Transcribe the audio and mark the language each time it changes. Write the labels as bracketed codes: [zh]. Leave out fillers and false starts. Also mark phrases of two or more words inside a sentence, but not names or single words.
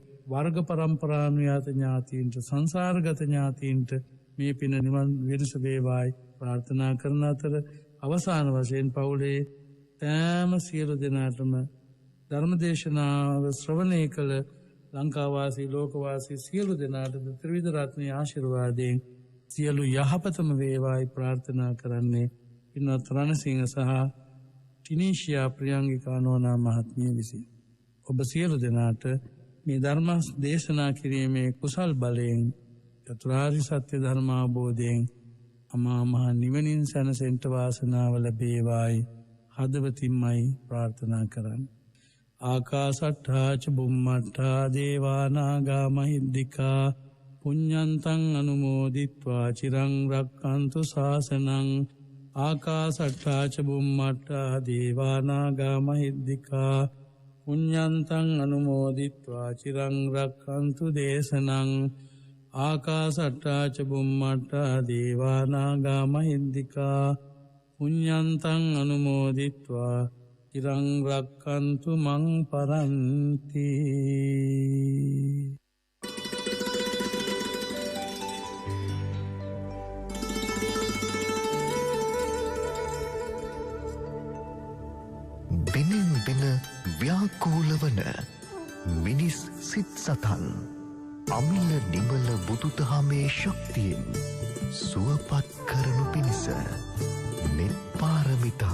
[si] වර්ග පරම්පරානුයාත ඥාතීන්ට සංසාරගත ඥාතීන්ට මේ පින නිවන් විරස වේවායි ප්‍රාර්ථනා කරන අතර අවසාන වශයෙන් පවුලේ තෑම සියලු දෙනාටම ධර්මදේශනාව ශ්‍රවණය කළ ලංකාවාසී ලෝකවාසී සියලු දෙනාට ත්‍රිවිධ රත්නයේ ආශිර්වාදයෙන් සියලු යහපතම වේවායි ප්‍රාර්ථනා කරන්නේ පින්වත් රණසිංහ සහ ටිනීෂියා ප්‍රියංගිකා නෝනා මහත්මිය විසින්. ඔබ සියලු දෙනාට මේ ධර්ම දේශනා කිරීමේ කුසල් බලයෙන් චතුරාර්ය සත්‍ය ධර්ම අවබෝධයෙන් අමා මහ නිවනින් සැනසෙන්න වාසනාව ලැබේවායි හදවතින්මයි ප්‍රාර්ථනා කරන්නේ. [pi] ආකාසට්ඨා ච බුම්මට්ඨා දේවා නාග මහිද්దికා පුඤ්ඤන්තං අනුමෝදිත්වා චිරං රක්ඛන්තු ශාසනං. ආකාසට්ඨා ච බුම්මට්ඨා දේවා නාග මහිද්దికා පුඤ්ඤන්තං අනුමෝදිත්වා චිරං රක්ඛන්තු දේශනං. ආකාසට්ඨා ච බුම්මට්ඨා දේවා නාග මහිද්దికා පුඤ්ඤන්තං අනුමෝදිත්වා චිරං රක්ඛන්තු මං පරන්ති. [si] බිනෙන් බින ව්‍යාකූල වන මිනිස් සිත් සතන් අමිල නිමල බුදුදහමේ ශක්තියෙන් සුවපත් කරනු පිණිස නිර්පාරමිතාව